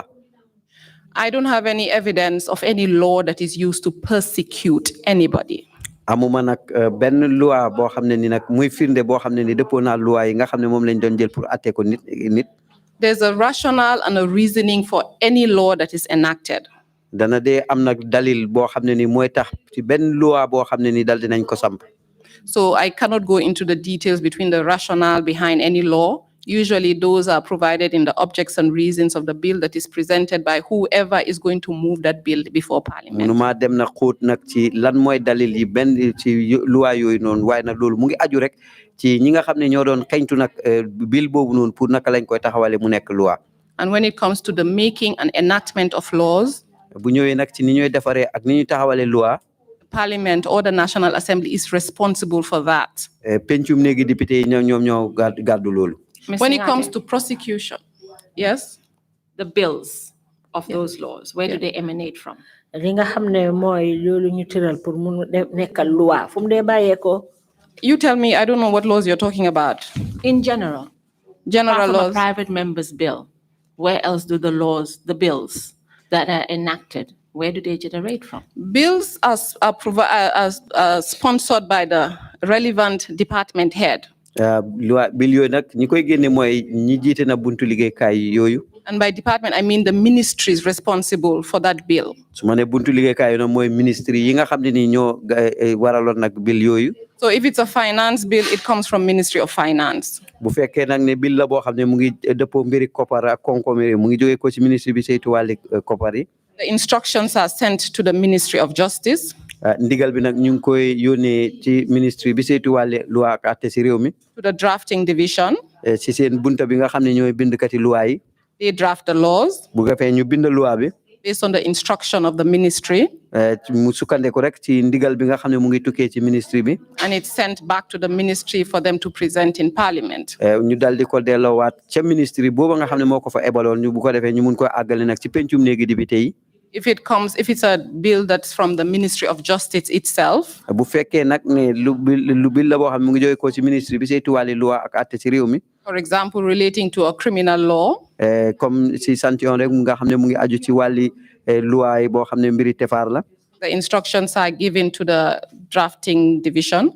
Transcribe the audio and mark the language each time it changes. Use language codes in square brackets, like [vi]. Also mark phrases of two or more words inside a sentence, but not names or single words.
[en] I don't have any evidence of any law that is used to persecute anybody. [wo] amuma nag benn loi boo xam ne ni nag muy firnde boo xam ne ni dëppoo naa loi yi nga xam ne moom lañ doon jël pour atte ko nit. [en] There's a rationale and a reasoning for any law that is enacted. [wo] dana dee am nag dalil boo xam ne ni mooy tax ci benn loi boo xam ne ni dal dinañ ko samp. [en] So I cannot go into the details between the rationale behind any law. Usually those are provided in the objects and reasons of the bill that is presented by whoever is going to move that bill before Parliament. [wo] munuma dem na xóot nag ci lan mooy dalil yi benn ci loi yooyu noonu waaye nag loolu mu ngi aju rek ci ñi nga xam ne ñoo doon xeñtu nag bill boobu noonu pour naka lañ koy taxawale mu nekk loi. [en] And when it comes to the making and enactment of laws, [wo] bu ñëwee nag ci ni ñooy defaree ak ni ñuy taxawale loi. [en] Parliament or the National Assembly is responsible for that. [wo] pencum néegi député yi ñoom ñoo gàddu loolu. [en] When it comes to prosecution, yes? The bills of those laws, where do they emanate from? [wo] li nga xam ne mooy loolu ñu tëral pour mu nekkal loi fu mu dee bàyyee ko. [en] You tell me, I don't know what laws you're talking about. In general, General apart from a laws. private member's bill, where else do the bills that are enacted, where do they generate from? Bills are sponsored by the relevant department head. [wo] loi bill yooyu nag ñi koy génne mooy ñi jiite na buntu liggéeykaay yooyu. [en] And by department, I mean the ministries responsible for that bill. [wo] su ma ne buntu liggéeykaay yooyu nag mooy ministre yi nga xam ne ni ñoo waraloon nag bill yooyu. [en] So if it's a finance bill, it comes from Ministry of Finance. [wo] bu fekkee nag ne bill la boo xam ne mu ngi dëppoo mbiri koppar ak koom-koom yi mu ngi jógee ko ci ministre bi saytu wàlli koppar yi. [en] The instructions are sent to the Ministry of Justice. [wo] ndigal bi nag ñu ngi koy yónnee ci ministry bi saytu wàlle loi ak àtte si réew mi. [en] to the drafting division. [wo] Si seen bunta bi nga xam ne ñooy bindkati loi yi. [en] They draft the laws [wo] bu ko fee ñu bind loi bi. [en] based on the instruction of the ministry. [wo] mu sukkandiku rek ci ndigal bi nga xam ne mu ngi tukkee ci ministry bi. [en] And it's sent back to the ministry for them to present in parliament. [wo] ñu dal di ko delloowaat ca ministry booba nga xam ne moo ko fa ebaloon ñu bu ko defee ñu mun ko àggale nag ci pencum néegi député yi. [en] If it's a bill that's from the Ministry of Justice itself. [wo] bu fekkee nag ne lu bill la boo xam ne mu ngi jóge ko ci ministry bi saytu wàlli loi ak àtte ci réew mi. [en] For example, relating to a criminal law. [fr] Comme si sanction [wo] rek nga xam ne mu ngi aju ci wàlli loi yi boo xam ne mbiri tefaar la. [en] The instructions are given to the drafting division.